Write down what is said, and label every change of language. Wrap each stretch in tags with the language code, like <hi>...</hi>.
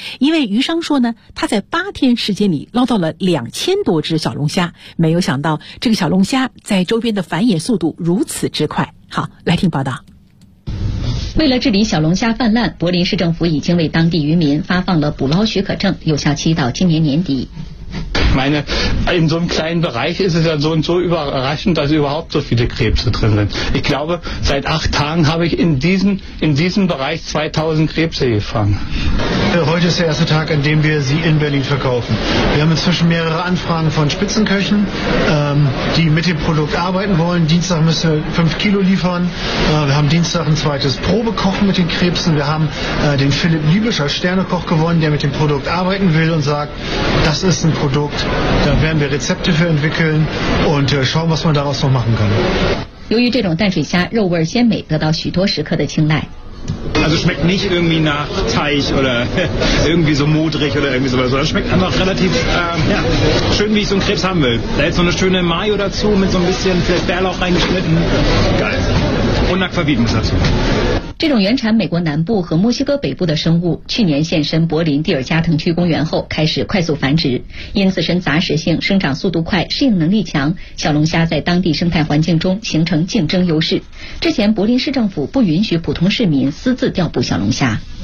<zh>一位鱼商说呢，他在8天时间里捞到了2000多只小龙虾，没有想到这个小龙虾在周边的繁衍速度如此之快。好，来听报道。为了治理小龙虾泛滥，柏林市政府已经为当地渔民发放了捕捞许可证，有效期到今年年底。</zh> <de>Meine, in so einem kleinen Bereich ist es ja so und so überraschend, dass überhaupt so viele Krebse drin sind. Ich glaube, seit 8 Tagen habe ich in diesem Bereich 2000 Krebse gefangen. Heute ist der erste Tag, an dem wir sie in Berlin verkaufen. Wir haben inzwischen mehrere Anfragen von Spitzenköchen, die mit dem Produkt arbeiten wollen. Dienstag müssen wir 5 Kilo liefern. Wir haben Dienstag ein zweites Probekochen mit den Krebsen. Wir haben den Philipp Liebischer Sternekoch gewonnen, der mit dem Produkt arbeiten will und sagt, das ist ein Produkt. Da werden wir Rezepte für entwickeln und schauen, was man daraus noch machen kann.</de> <zh>由于这种淡水虾肉味鲜美，得到许多食客的青睐。</zh> <de>Also schmeckt nicht irgendwie nach Teich oder irgendwie so modrig oder irgendwie sowas, sondern schmeckt einfach relativ schön, wie ich so einen Krebs haben will. Da jetzt so eine schöne Mayo dazu mit so ein bisschen vielleicht Bärlauch reingeschnitten. Geil. Und Aquavit muss dazu.</de> <zh>这种原产美国南部和墨西哥北部的生物，去年现身柏林蒂尔加滕区公园后开始快速繁殖，因自身杂食性、生长速度快、适应能力强，小龙虾在当地生态环境中形成竞争优势。之前柏林市政府不允许普通市民私自调捕小龙虾。</zh>